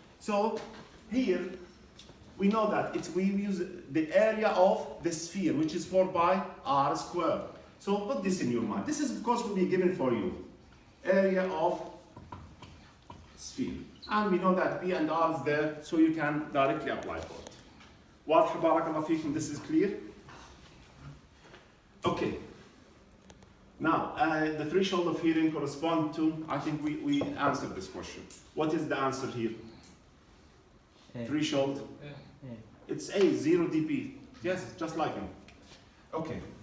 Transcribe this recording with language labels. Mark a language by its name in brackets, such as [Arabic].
[English] So here we know that we use the area of the sphere, which is 4 by R squared. So put this in your mind. This is of course will be given for you. Area of sphere. And we know that B and R is there, so you can directly apply for it. [Arabic] واضح بارك الله فيكم, [English] this is clear? Okay. Now, the threshold of hearing correspond to, I think we answered this question. What is the answer here? Threshold? It's A, 0 dB. Yes, just like him. Okay.